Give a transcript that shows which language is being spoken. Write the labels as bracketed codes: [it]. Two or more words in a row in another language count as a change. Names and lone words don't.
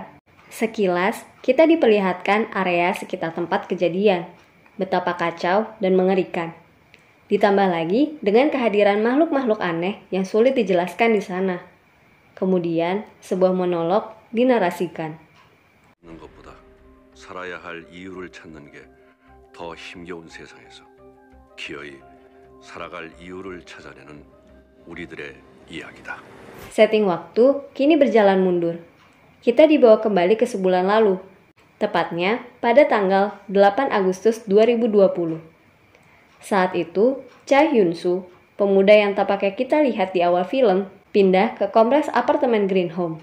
[id] Sekilas, kita diperlihatkan area sekitar tempat kejadian. Betapa kacau dan mengerikan. Ditambah lagi dengan kehadiran makhluk-makhluk aneh yang sulit dijelaskan di sana. Kemudian, sebuah monolog dinarasikan. [ko] 것보다 살아야 할 이유를 찾는 게 더 힘겨운 세상에서 기어이 살아갈 이유를 찾아내는 우리들의 이야기다. [id] Setting waktu kini berjalan mundur. Kita dibawa kembali ke sebulan lalu, tepatnya pada tanggal 8 Agustus 2020. Saat itu, Cha Hyun-soo, pemuda yang tampaknya kita lihat di awal film, pindah ke kompleks apartemen Green Home.